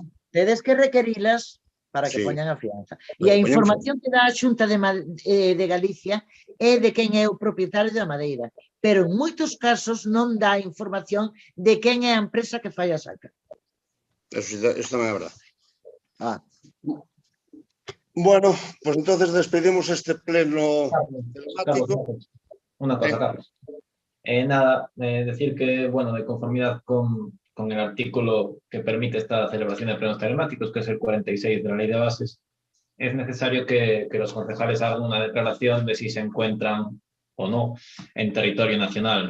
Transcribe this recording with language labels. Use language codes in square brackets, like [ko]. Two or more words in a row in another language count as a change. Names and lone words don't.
[gl] Tedes que requerilas para que poñan a fianza. E a información que dá a Xunta de Galicia é de quen é o propietario da madeira, pero en moitos casos non dá información de quen é a empresa que fai a saca. Eso tamén é verdade. [es] Bueno, pues entonces despedimos este pleno telemático. Una cosa, Carlos. Nada, decir que, bueno, de conformidad con el artículo que permite esta celebración de plenos telemáticos, que es el 46 de la Ley de Bases, es necesario que los concejales hagan una declaración de si se encuentran o no en territorio nacional.